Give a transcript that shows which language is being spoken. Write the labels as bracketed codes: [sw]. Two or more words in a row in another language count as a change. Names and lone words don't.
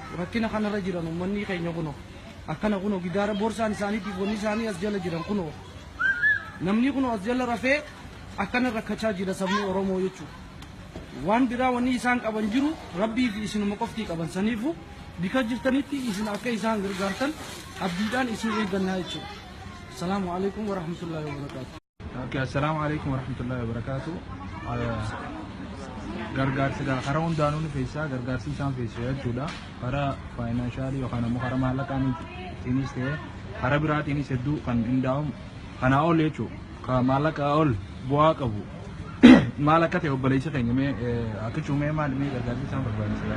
[om] Rakkina kanarra jiran uummanni keenya kunoo akkana kunoo gidaara boorsaan isaaniitiif wanni isaanii as jala jiran kunoo namni kunoo as jala rafee akkana rakkachaa jira sabni Oromoo jechuudha. Waan biraa wanni isaan qaban jiru rabbii fi isinuma qoftii qaban saniifu bika jirtanitti isin akka isaan gargaartan abdiidhaan isin eeggannaa jechuudha. [ar] السلام عليكم ورحمة الله وبركاته. Okay, السلام عليكم ورحمة الله وبركاته. [om] Gargaarsi karaa hundaanuu ni feesisaa gargaarsi isaan feesisu jechuudha. Karaa faayinaanshaalii yookaan ammoo karaa maallaqaatiinis ta'ee karaa biraatiinis hedduu kan hundaa'u kanaa ol jechuudha. Kan maallaqaa ol bu'aa qabu. Maal akka ta'e obboleessa keenya mee akka cuumee maali mee gargaarsi isaan barbaachisa?